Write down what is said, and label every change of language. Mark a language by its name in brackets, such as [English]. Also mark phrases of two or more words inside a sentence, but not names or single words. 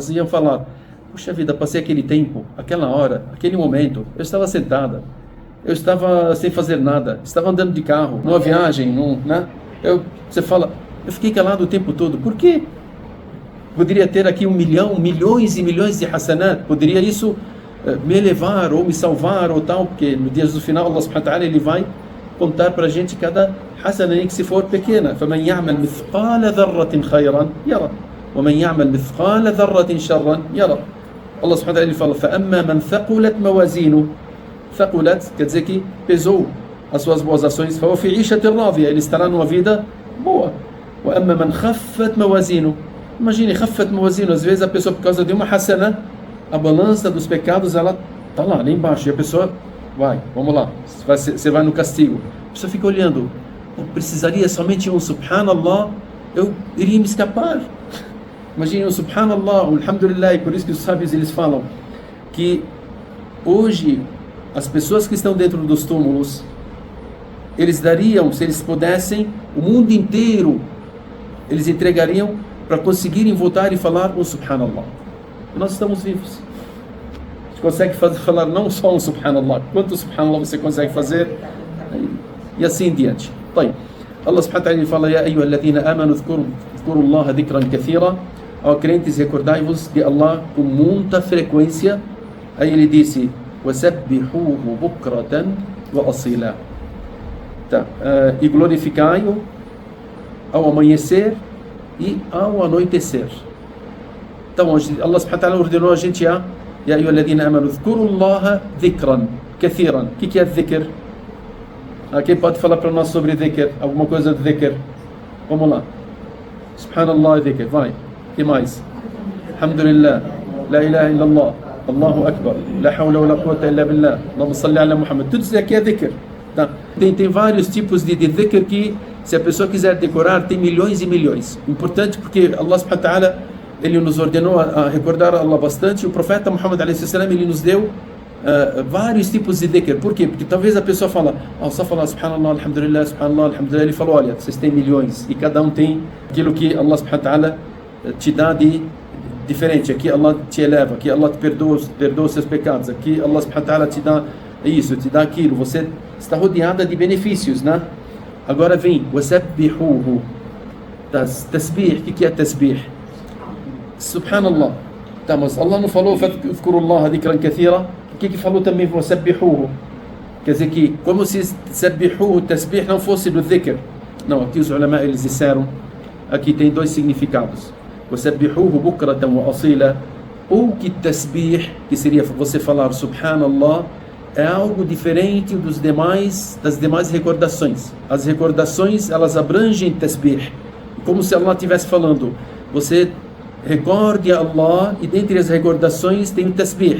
[Portuguese] Elas iam falar, puxa vida, passei aquele tempo, aquela hora, aquele momento, eu estava sentada, eu estava sem fazer nada, estava andando de carro, numa viagem, né? Você fala, eu fiquei calado o tempo todo, por quê? Poderia ter aqui 1 milhão, milhões e milhões de hasanat, poderia isso me elevar ou me salvar ou tal, porque no dia do final [Arabic] الله سبحانه وتعالى [Portuguese] ele vai contar para a gente cada hasanat que se for pequena. [Arabic] فَمَنْ يَعْمَلْ مِثْقَالَ ذَرَّةٍ خَيْرًا يَرَى وَمَنْ يَعْمَلْ مِثْقَالَ ذَرَّةٍ شَرًّا يَرَى. الله سبحانه وتعالى [Portuguese] ele fala [Arabic] فَأَمَّا مَنْ ثَقُلَتْ مَوَازِينُهُ. [Portuguese] Thaqulat quer dizer que pesou as suas boas ações, [Arabic] فَهُوَ فِي عِيشَةٍ رَاضِيَةٍ, [Portuguese] ele estará numa vida boa. [Arabic] وَأَمَّا مَنْ خَفَّتْ مَوَازِينُهُ. [Portuguese] Imagine, [Arabic] خَفَّتْ مَوَازِينُهُ, [Portuguese] às vezes a pessoa por causa de uma hasana, a balança dos pecados, ela está lá embaixo, e a pessoa vai, vamos lá, você vai no castigo. A pessoa fica olhando, eu precisaria somente um subhanallah, eu iria me escapar. Imagine um subhanallah, um alhamdulillah, e por isso que os sábios eles falam que hoje as pessoas que estão dentro dos túmulos, eles dariam, se eles pudessem, o mundo inteiro, eles entregariam para conseguirem voltar e falar um subhanallah. Nós estamos vivos. A gente consegue falar não só um subhanallah, quanto subhanallah você consegue fazer, e assim em diante. [Arabic] طيب. الله سبحانه وتعالى fala, يا أيها الذين آمنوا اذكروا الله ذكرا كثيرا. [Portuguese] Ó crentes, recordai-vos de Allah com muita frequência. Aí ele disse, [Arabic] وَسَبِّحُوهُ بُكْرَةً وَأَصِيلًا. [Portuguese] Tá. E glorificai-o ao amanhecer e ao anoitecer. Então, [Arabic] الله سبحانه وتعالى [Portuguese] ordenou a gente a [Arabic] يا أيها الذين آمنوا اذكروا الله ذكرا كثيرا. [Portuguese] O que é dhikr? Quem pode falar para nós sobre dhikr? Alguma coisa de dhikr? Vamos lá. [Arabic] سبحان الله ذكر. [Portuguese] Vai. O que mais? [Arabic] الحمد لله لا إله إلا الله الله أكبر. لا حول ولا قوة إلا بالله اللهم صل على محمد. [Portuguese] Tudo isso aqui é dhikr. Tá? Tem vários tipos de dhikr que, se a pessoa quiser decorar, tem milhões e milhões. Importante porque [Arabic] الله سبحانه وتعالى [Portuguese] ele nos ordenou a recordar Allah bastante. O profeta Muhammad a.s. ele nos deu vários tipos de dhikr. Por quê? Porque talvez a pessoa fala, só falar [Arabic] سبحان الله الحمد لله سبحان الله الحمد لله. [Portuguese] Ele falou, olha, vocês têm milhões e cada um tem aquilo que [Arabic] الله سبحانه وتعالى [Portuguese] te dá de diferente. Aqui Allah te eleva, aqui Allah te perdoa os seus pecados, aqui [Arabic] الله سبحانه وتعالى [Portuguese] te dá isso, te dá aquilo. Você está rodeada de benefícios, né? Agora vem وَسَبِّحُوهُ. Tasbih, o que é tasbih? Subhanallah. Tá, mas Allah não falou فَذْكُرُوا [Arabic] ذكرا كثيرا? [Portuguese] O que falou também وَسَبِّحُوهُ? Quer dizer que, como se سَبِّحُوهُ, tasbih não fosse do dhikr. Não, aqui os ulama eles disseram, aqui tem dois significados. وَسَبِّحُوهُ بُكْرَةً وَأَصِيلًا. Ou que tasbih, que seria você falar subhanallah, é algo diferente das demais recordações. As recordações, elas abrangem tasbih. Como se Allah estivesse falando, você recorde a Allah, e dentre as recordações tem o tasbih.